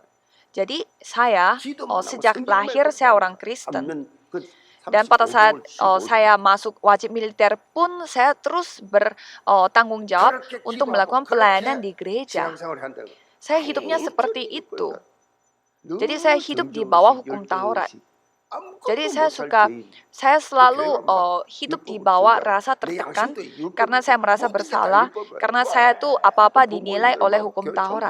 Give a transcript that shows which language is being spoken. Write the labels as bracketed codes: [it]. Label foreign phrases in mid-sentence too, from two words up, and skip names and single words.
[id] Jadi saya [ko] 기도만 하고 [id] sejak [ko] 성경만 [id] lahir [ko] 읽고 [id] saya orang [ko] 살았다. [id] Kristen. [ko] 3년, 그 [id] Dan pada saat [ko] 35개월 [id] saya masuk wajib militer pun saya terus bertanggung jawab [ko] 그렇게 [id] untuk [ko] 기도하고 [id] melakukan pelayanan di [ko] 그렇게 [id] gereja. [ko] 신앙생활을 한다고. [id] Saya hidupnya seperti itu. [ko] 늘 [id] Jadi saya hidup di bawah hukum Taurat. Jadi saya selalu hidup di bawah rasa tertekan karena saya merasa bersalah, karena saya tuh apa-apa dinilai oleh hukum Taurat.